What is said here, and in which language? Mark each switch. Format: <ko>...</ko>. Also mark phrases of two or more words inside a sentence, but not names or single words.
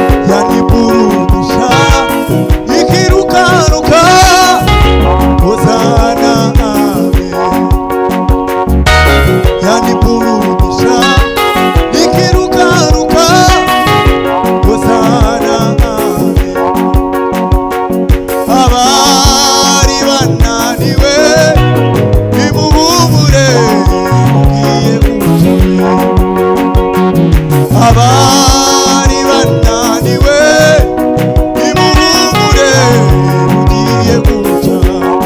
<sw>Yaniburudisha Nikirukaruka, Hosana, Amen. Yani burudisha, nikirukaruka, Hosana, Amen.</sw> <rw>Abari bana niwe, nimuhumure, mugiye gukira. Abari bananiwe, nimuhumure, mugiye gukira.</rw>